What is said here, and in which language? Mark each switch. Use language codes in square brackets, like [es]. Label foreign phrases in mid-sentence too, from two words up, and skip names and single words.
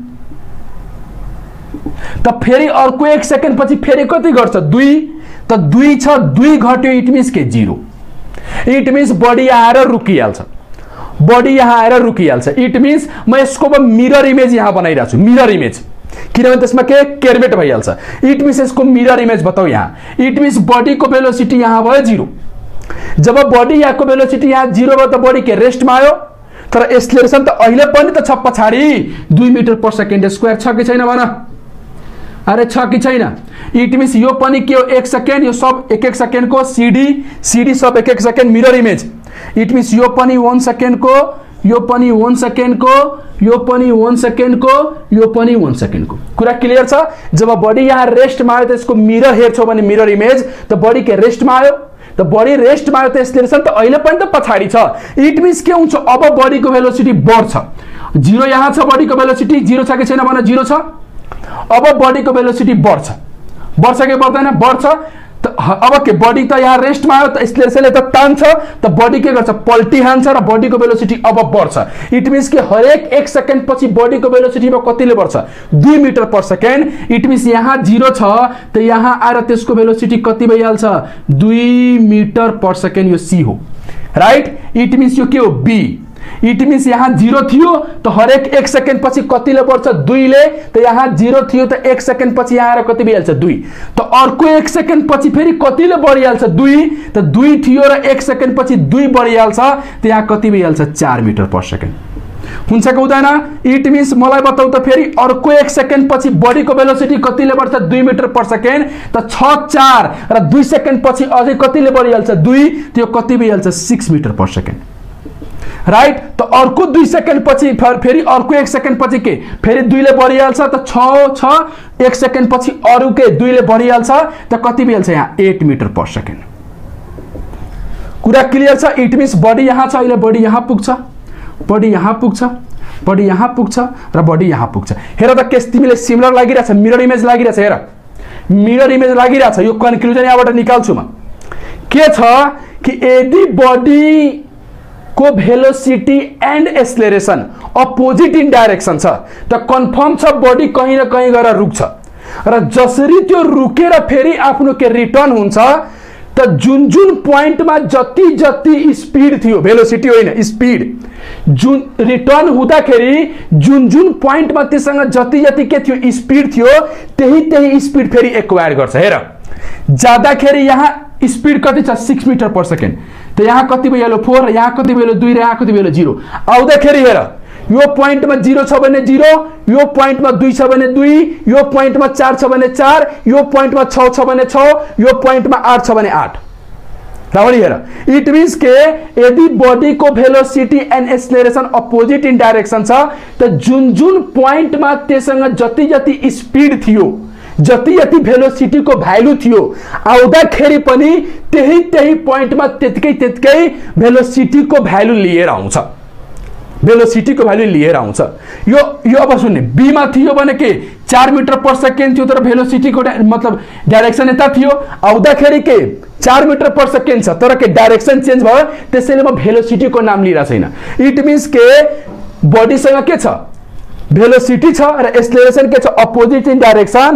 [ne] त फेरि अर्को 1 सेकेन्ड पछि फेरि कति घट्छ 2 त 2 छ 2 घट्यो [en] it means [ne] के 0 [en] it means [ne] बॉडी आएर रुकिहाल्छ [en] it means [ne] म यसको [en] mirror image [ne] यहाँ बनाइरहेको छु [en] mirror image [ne] किनभने त्यसमा के केयरमेट भइहाल्छ [en] it means [ne] यसको [en] mirror image [ne] बताऊ यहाँ [en] it means [ne] बॉडी को वेलोसिटी यहाँ भयो 0 जब बॉडी यहाँको वेलोसिटी यहाँ 0 भयो त बॉडी के रेस्टमा आयो तर एक्सेलरेशन त अहिले पनि त छ पछाडी 2 [en] meter per second square [ne] छ कि छैन भन अरे छ कि छैन [en] it means [ne] यो पनि के हो 1 सेकेन्ड यो सब 1 सेकेन्ड को सीडी सब 1 सेकेन्ड [en] mirror image it means [ne] यो पनि 1 सेकेन्ड को यो पनि 1 सेकेन्ड को यो पनि 1 सेकेन्ड को यो पनि 1 सेकेन्ड को कुरा क्लियर छ जब बॉडी यहाँ रेस्ट मा आयो त यसको मिरर हेर्छौ भने [en] mirror image [ne] त बॉडी के रेस्ट मा आयो त बॉडी रेस्ट मा आयो त एक्सेलरेशन त अहिले पनि त पछाडी छ [en] it means [ne] के हुन्छ अब बॉडी को वेलोसिटी बढ्छ 0 यहाँ छ बॉडी को वेलोसिटी 0 छ कि छैन भने 0 छ अब बॉडी को वेलोसिटी बढ्छ कि बढ्दैन बढ्छ त अब के बॉडी त यहाँ रेस्ट मा आयो त एक्सेलरेशनले त तान्छ त बॉडी के गर्छ पल्टी हान्छ र बॉडी को वेलोसिटी अब बढ्छ [en] it means [ne] के हरेक 1 सेकेन्ड पछि बॉडी को वेलोसिटी में कतिले बढ्छ 2 [en] meter per second it means [ne] यहाँ 0 छ त यहाँ आएर त्यसको वेलोसिटी कति भइहाल्छ 2 [en] meter per second [ne] यो सी हो [en] right it means [ne] यो के हो बी [en] it means [ne] यहाँ 0 थियो त हरेक 1 सेकेन्ड पछि कतिले बढ्छ 2 ले त यहाँ 0 थियो त 1 सेकेन्ड पछि यहाँ आएर कति भइहाल्छ 2 त अर्को 1 सेकेन्ड पछि फेरि कतिले बढिहाल्छ 2 त 2 थियो र 1 सेकेन्ड पछि 2 बढिहाल्छ त यहाँ कति भइहाल्छ 4 [en] meter per second [ne] हुन्छ कि हुँदैन इट मिन्स मलाई बताऊ त फेरि अर्को 1 सेकेन्ड पछि बॉडी को वेलोसिटी कतिले बढ्छ 2 [en] meter per second [ne] त 6 4 र 2 सेकेन्ड पछि अझै कतिले बढिहाल्छ 2 त्यो कति भइहाल्छ 6 [en] meter per second right [ne] त अर्को 2 सेकेन्ड पछि फेरि अर्को 1 सेकेन्ड पछि के फेरि 2 ले बढिहाल्छ त 6 1 सेकेन्ड पछि अरु के 2 ले बढिहाल्छ त कति भइहाल्छ यहाँ 8 [en] meter per second [ne] कुरा क्लियर छ [en] it means [ne] बॉडी यहाँ छ अहिले बॉडी यहाँ पुग्छ बॉडी यहाँ पुग्छ र बॉडी यहाँ पुग्छ हेर त केस तिमीले सिमिलर लागिरहेछ [en] mirror image [ne] लागिरहेछ हेर [en] mirror image [ne] लागिरहेछ यो कन्क्लुजन यहाँबाट निकाल्छु म के छ कि यदि बॉडी को [en] velocity and acceleration opposite in direction [ne] छ त कन्फर्म छ बॉडी कहीं न कहीं गएर रुक्छ र जसरी त्यो रुकेर फेरि आफ्नो के रिटर्न हुन्छ त जुन पॉइंट में जति स्पीड थियो वेलोसिटी होइन स्पीड जुन रिटर्न हुँदाखेरि जुन पॉइंट में त्यससँग जति के थियो स्पीड थियो त्यही स्पीड फेरि एक्वायर गर्छ हेर जाँदाखेरि यहाँ स्पीड कति छ 6 [en] meter per second [ne] त यहाँ कति भइहाल्यो 4 यहाँ कति भइहाल्यो 2 र यहाँ कति भइहाल्यो 0 आउँदाखेरि हेर यो पॉइंट में 0 छ भने 0 यो पॉइंट में 2 छ भने 2 यो पॉइंट में 4 छ भने 4 यो पॉइंट में 6 छ भने 6 यो पॉइंट में 8 छ भने 8 रावणी हेर [en] it means [ne] के यदि बॉडी को [en] velocity and acceleration opposite in direction [ne] छ त जुन पॉइंट में त्यससँग जति स्पीड थियो जति वेलोसिटी को भ्यालु थियो आउँदाखेरि पनि त्यही पॉइंट में त्यतिकै वेलोसिटी को भ्यालु लिएर आउँछ यो अब सुन्ने बी में थियो भने के 4 [en] meter per second [ne] थियो तर वेलोसिटी को मतलब डाइरेक्सन यता थियो आउँदाखेरि के 4 [en] meter per second [ne] छ तर के डाइरेक्सन चेन्ज भयो त्यसैले म वेलोसिटी को नाम लिइरा छैन [en] it means [ne] के बॉडी सँग के छ भेलोसिटी छ र एक्सेलरेसन के छ [en] opposite in direction.